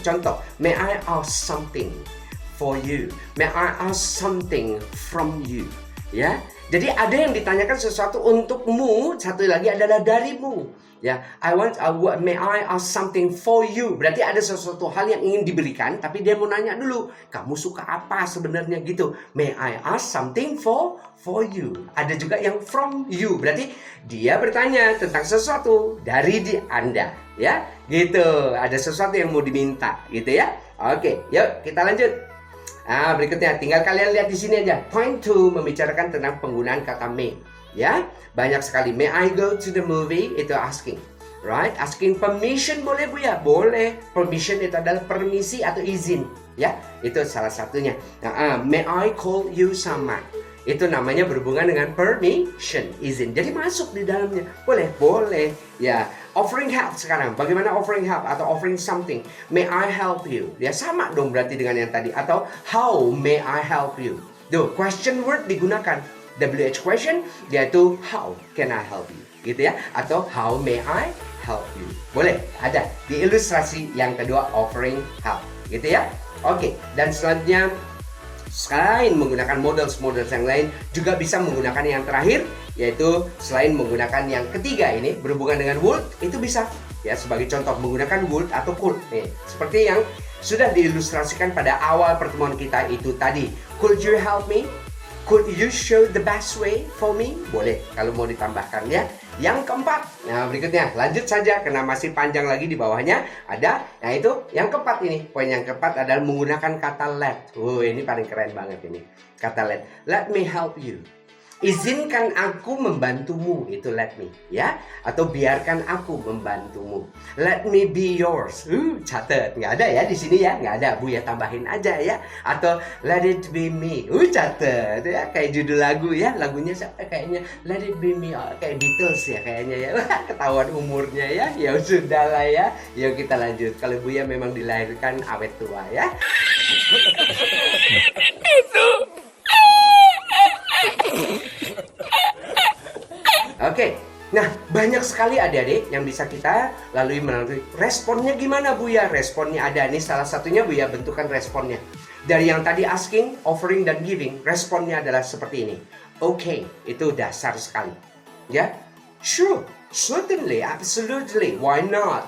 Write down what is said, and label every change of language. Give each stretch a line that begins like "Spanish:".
Indonesian: Contoh,
English: may I ask something for you? May I ask something from you?
Indonesian: Ya. Jadi ada yang ditanyakan sesuatu untukmu, satu lagi adalah darimu.
English: Ya, may I ask something for you?
Indonesian: Berarti ada sesuatu hal yang ingin diberikan, tapi dia mau nanya dulu, kamu suka apa sebenarnya gitu.
English: May I ask something for you?
Indonesian: Ada juga yang
English: from you,
Indonesian: berarti dia bertanya tentang sesuatu dari Anda, ya, gitu. Ada sesuatu yang mau diminta, gitu ya. Oke, yuk kita lanjut. Nah, berikutnya tinggal kalian lihat di sini aja. Point 2 membicarakan tentang penggunaan kata may. Ya, banyak sekali.
English: May I go to the movie? Itu asking. Right? Asking permission
Indonesian: boleh Bu ya? Boleh. Permission itu adalah permisi atau izin. Ya, itu salah satunya.
English: Nah, may I call you someone?
Indonesian: Itu namanya berhubungan dengan permission, izin. Jadi masuk di dalamnya. Boleh, boleh.
English: Ya, offering help sekarang.
Indonesian: Bagaimana
English: offering help atau offering something? May I help you?
Indonesian: Ya sama dong berarti dengan yang tadi.
English: Atau how may I help you? Tuh, question word digunakan. WH question yaitu how can I help you?
Indonesian: Gitu ya. Atau
English: how may I help you?
Indonesian: Boleh, ada di ilustrasi yang kedua offering help. Gitu ya. Oke, dan selanjutnya selain menggunakan models yang lain, juga bisa menggunakan yang terakhir, yaitu selain menggunakan yang ketiga ini berhubungan dengan would, itu bisa ya sebagai contoh menggunakan would atau could. Nih, seperti yang sudah diilustrasikan pada awal pertemuan kita itu tadi.
English: Could you help me? Could you show the best way for me?
Indonesian: Boleh kalau mau ditambahkan ya. Yang keempat, nah berikutnya lanjut saja karena masih panjang lagi di bawahnya ada. Nah itu yang keempat ini, poin yang keempat adalah menggunakan kata let. Ini paling keren banget ini, kata let.
English: Let me help you.
Indonesian: Izinkan aku membantumu, itu let me ya, atau biarkan aku membantumu.
English: Let me be yours.
Indonesian: Catat, nggak ada ya di sini ya, nggak ada. Bu ya tambahin aja ya. Atau
English: let it be me.
Indonesian: Catat ya, kayak judul lagu ya, lagunya siapa kayaknya Let It Be Me, kayak Beatles ya kayaknya ya. Ketahuan umurnya ya. Ya sudah lah ya. Yuk kita lanjut. Kalau Bu ya memang dilahirkan awet tua ya. Oke, nah banyak sekali adik-adik yang bisa kita lalui melalui responnya gimana Bu ya? Responnya ada nih, salah satunya Bu ya bentukan responnya. Dari yang tadi asking, offering, dan giving, responnya adalah seperti ini. Oke, itu dasar sekali.
English: Ya, sure, certainly, absolutely, why not?